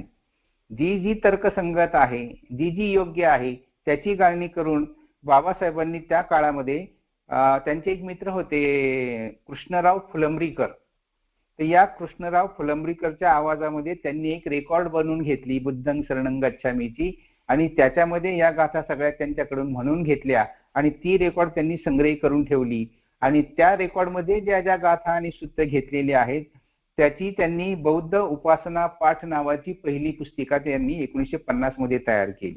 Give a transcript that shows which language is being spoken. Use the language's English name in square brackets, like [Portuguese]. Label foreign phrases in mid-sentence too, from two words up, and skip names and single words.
[Marathi] जी जी तर्कसंगत आहे, जी जी योग्य आहे त्याची गाळणी करून बाबासाहेबांनी त्या काळामध्ये त्यांचे एक मित्र होते कृष्णराव फुलंब्रीकर. तर या कृष्णराव फुलंब्रीकरच्या आवाजामध्ये त्यांनी एक रेकॉर्ड बनवून घेतली [Pali] बुद्धं शरणं गच्छामीची [Marathi] आणि त्याच्यामध्ये या गाथा सगळ्या त्यांच्याकडून म्हणून घेतल्या आणि ती रेकॉर्ड त्यांनी संग्रही करून ठेवली आणि त्या रेकॉर्डमध्ये ज्या ज्या गाथा आणि सुत्त घेतलेली आहेत त्याची त्यांनी बौद्ध उपासना पाठ नावाची पहिली पुस्तिका त्यांनी 1950 मध्ये तयार केली.